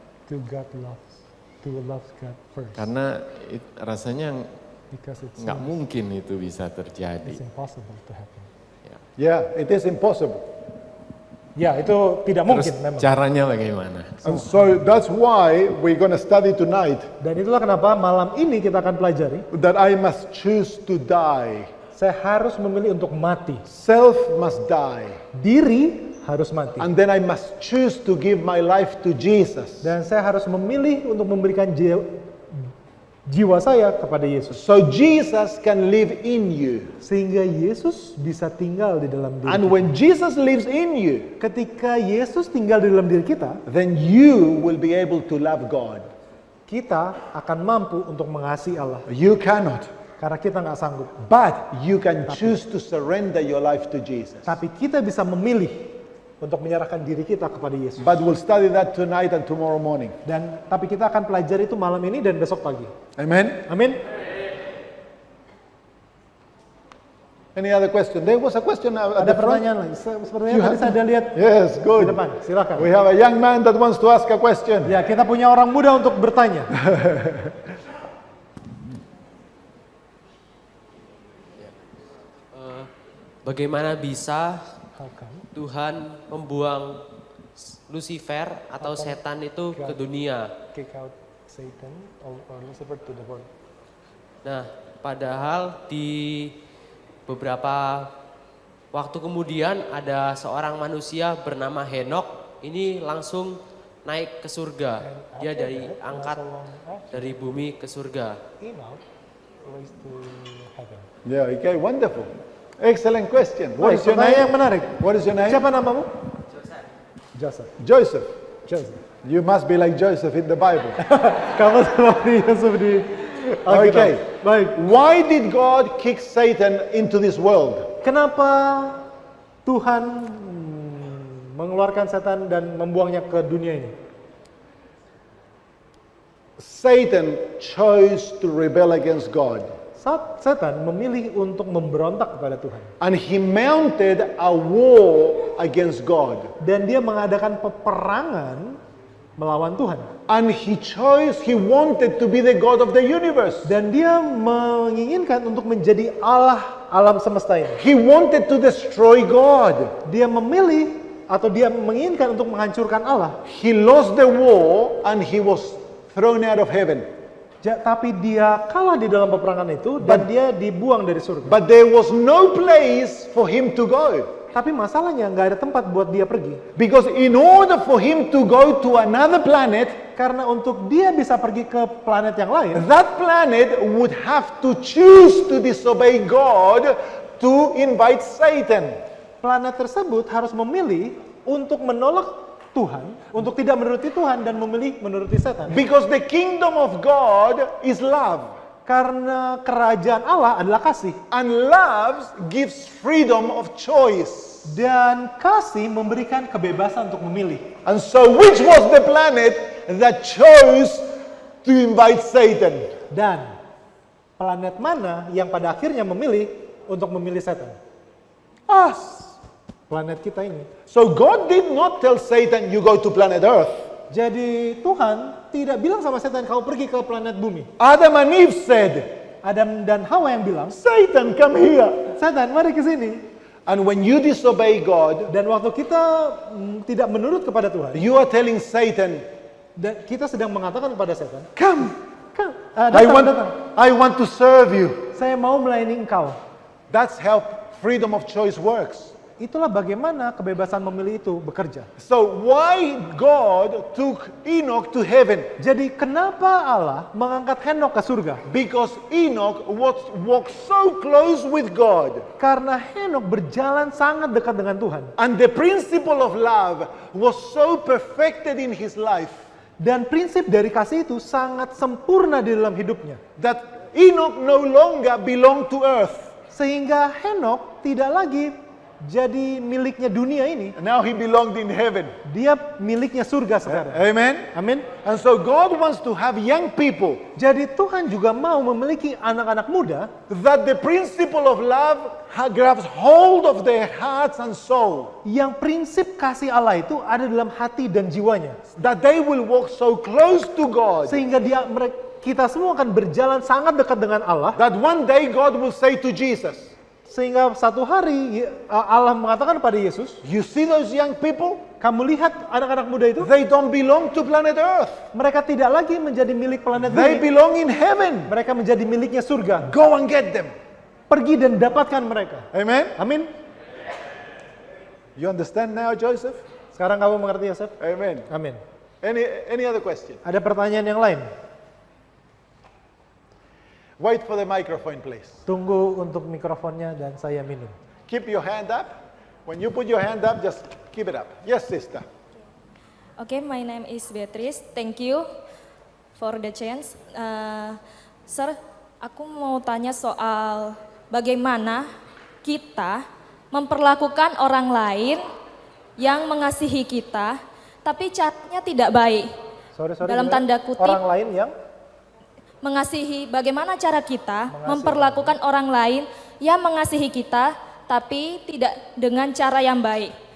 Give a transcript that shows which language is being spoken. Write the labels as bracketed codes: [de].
[en] To love God first. [id] Karena rasanya [en] Because it's [id] nggak mungkin itu bisa [en] it's [id] terjadi. [en] impossible to happen. Yeah, it is impossible. [id] Ya, itu tidak Terus mungkin memang. caranya bagaimana? [en] And so that's why we're going to study tonight [id] Dan itulah kenapa malam ini kita akan pelajari, [en] that I must choose to die. [id] saya harus memilih untuk mati. [en] Self must die. [id] Diri harus mati. [en] And then I must choose to give my life to Jesus. [id] Dan saya harus memilih untuk memberikan jiwa saya kepada Yesus. [en] So Jesus can live in you. [id] Sehingga Yesus bisa tinggal di dalam diri [en] And [id] kita. [en] when Jesus lives in you, [id] Ketika Yesus tinggal di dalam diri kita, [en] then you will be able to love God. [id] kita akan mampu untuk mengasihi Allah. [en] You cannot. [id] Karena kita nggak sanggup. [en] But you can choose to surrender your life to Jesus. [id] Tapi kita bisa memilih untuk menyerahkan diri kita kepada Yesus. [en] But we'll study that tonight and tomorrow morning. [id] Tapi kita akan pelajari itu malam ini dan besok pagi. [en] Amen? [id] Amin. [en] Any other question? There was a question at [id] Ada [en] the front. [id] pertanyaan lagi. Sepertinya [en] You [id] tadi [en] have- [id] saya ada lihat [en] Yes, [id] di [en] good. [id] depan. Silakan. [en] We have a young man that wants to ask a question. [id] Ya, kita punya orang muda untuk bertanya. Bagaimana bisa [en] How come? [id] Tuhan membuang Lucifer atau setan itu ke dunia? [en] Kick out Satan or Lucifer to the world. [id] Nah, padahal di beberapa waktu kemudian ada seorang manusia bernama Henok ini langsung naik ke surga. Dia diangkat dari bumi ke surga. [en] Enoch raised to heaven. Yeah, okay, wonderful. Excellent question. What [id] Baik, [en] is your [id] pertanyaan yang [en] name? [id] menarik. [en] What is your name? [id] Siapa namamu? Joseph. [en] Joseph. Joseph. You must be like Joseph in the Bible. [id] Kamu seperti Yusuf di Alkitab. [en] Okay. [id] Baik. [en] Why did God kick Satan into this world? [id] Kenapa Tuhan mengeluarkan setan dan membuangnya ke dunia ini? [en] Satan chose to rebel against God. [id] Saat setan memilih untuk memberontak kepada Tuhan. [en] And he mounted a war against God. [id] Dan dia mengadakan peperangan melawan Tuhan. [en] And he wanted to be the God of the universe. [id] Dan dia menginginkan untuk menjadi Allah alam semesta ini. [en] He wanted to destroy God. [id] Dia memilih atau dia menginginkan untuk menghancurkan Allah. [en] He lost the war and he was thrown out of heaven. [id] Tapi dia kalah di dalam peperangan itu dan dia dibuang dari surga. [en] But there was no place for him to go. [id] Tapi masalahnya nggak ada tempat buat dia pergi. [en] Because in order for him to go to another planet, [id] Karena untuk dia bisa pergi ke planet yang lain, [en] that planet would have to choose to disobey God to invite Satan. [id] planet tersebut harus memilih untuk menolak Tuhan, untuk tidak menuruti Tuhan dan memilih menuruti setan. [en] Because the kingdom of God is love. [id] Karena kerajaan Allah adalah kasih. [en] And love gives freedom of choice. [id] Dan kasih memberikan kebebasan untuk memilih. [en] And so which was the planet that chose to invite Satan? [id] Dan planet mana yang pada akhirnya memilih untuk memilih setan? [en] Us. [id] Planet kita ini. [en] So God did not tell Satan, you go to planet Earth. [id] Jadi Tuhan tidak bilang sama setan, kau pergi ke planet bumi. [en] Adam and Eve said, [id] Adam dan Hawa yang bilang, [en] Satan, come here. [id] setan mari ke sini. [en] And when you disobey God, [id] Dan waktu kita tidak menurut kepada Tuhan, [en] you are telling Satan, [id] dan kita sedang mengatakan kepada setan, [en] come. [id] datang. [en] I want to serve you. [id] Saya mau melayani engkau. [en] That's how freedom of choice works. [id] Itulah bagaimana kebebasan memilih itu bekerja. [en] So why God took Enoch to heaven? [id] Jadi kenapa Allah mengangkat Henok ke surga? [en] Because Enoch walked so close with God. [id] Karena Henok berjalan sangat dekat dengan Tuhan. [en] And the principle of love was so perfected in his life [id] Dan prinsip dari kasih itu sangat sempurna di dalam hidupnya. [en] that Enoch no longer belonged to earth. [id] Sehingga Henok tidak lagi jadi miliknya dunia ini. [en] Now he belonged in heaven. [id] Dia miliknya surga sekarang. [en] Amen. [id] Amin. [en] And so God wants to have young people [id] Jadi Tuhan juga mau memiliki anak-anak muda [en] that the principle of love grabs hold of their hearts and soul. [id] yang prinsip kasih Allah itu ada dalam hati dan jiwanya. [en] That they will walk so close to God. [id] Sehingga kita semua akan berjalan sangat dekat dengan Allah. [en] That one day God will say to Jesus, [id] Sehingga satu hari Allah mengatakan pada Yesus, [en] you see those young people? [id] kamu lihat anak-anak muda itu? [en] They don't belong to planet Earth. [id] Mereka tidak lagi menjadi milik planet [en] They [id] bumi. [en] belong in heaven. [id] Mereka menjadi miliknya surga. [en] Go and get them. [id] Pergi dan dapatkan mereka. [en] Amen. [id] Amin. [en] You understand now, Joseph? [id] Sekarang kamu mengerti, Yosef? [en] Amen. [id] Amin. [en] Any other question? [id] Ada pertanyaan yang lain? [en] Wait for the microphone, please. [id] Tunggu untuk mikrofonnya dan saya minum. [en] Keep your hand up. When you put your hand up, just keep it up. Yes, sister. Okay, my name is Beatrice. Thank you for the chance. [id] Sir, aku mau tanya soal bagaimana kita memperlakukan orang lain yang mengasihi kita, tapi caranya tidak baik. [en] Sorry, [id] Dalam tanda kutip, orang lain yang mengasihi, bagaimana cara kita memperlakukan orang lain yang mengasihi kita, tapi tidak dengan cara yang baik.